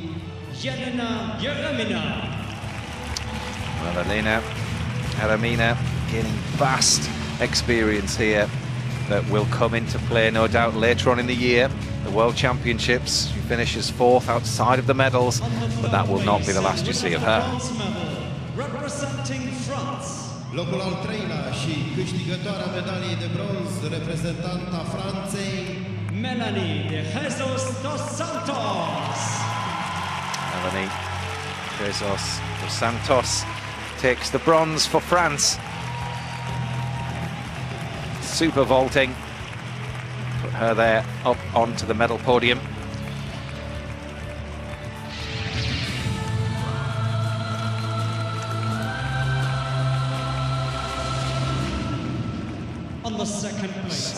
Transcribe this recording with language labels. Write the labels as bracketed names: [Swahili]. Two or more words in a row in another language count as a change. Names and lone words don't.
[English] Well, Eremina gaining vast experience here that will come into play, no doubt, later on in the year. The World Championships, she finishes 4th outside of the medals, but that will not be the last you see of her. Representing France. [Romanian] Locul al 3-lea și câștigătoarea medaliei de bronz, reprezentanta Franței, Melanie de Jesus dos Santos. [English] Melanie Jesus dos Santos takes the bronze for France. Super vaulting. Put her there up onto the medal podium. On the 2nd place,